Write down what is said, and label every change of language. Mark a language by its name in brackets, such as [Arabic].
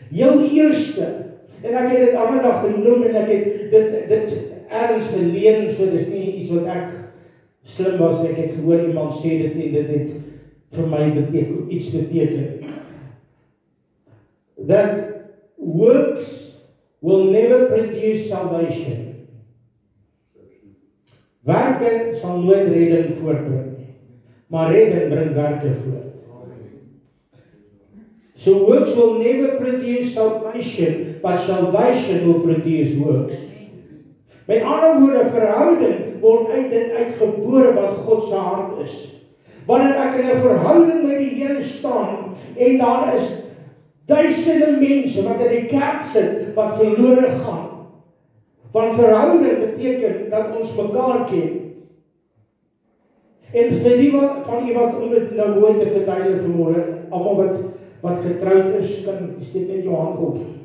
[Afrikaans] Heel eerste, en ek het dit ander dag genoem, en ek het dit ergens geleer, so dis nie iets wat ek slim was, ek het gehoor iemand sê dit en dit het vir my iets beteken. [English] That works will never produce salvation. [Afrikaans] Werke sal nooit redding voortbring nie, maar redding bring werke voort. [English] So works will never produce salvation, but salvation will produce works. [Afrikaans] Met ander woorde, verhouding word uit dit uitgebore wat God se hart is. Wanneer ek in 'n verhouding met die Here staan en daar is duisende mense wat in die kerk sit wat verlore gaan. Want verhouding beteken dat ons mekaar ken. En vir die van u wat om dit nou mooi te verduidelik vanmôre, almal wat getroud is, kan steek net jou hand op.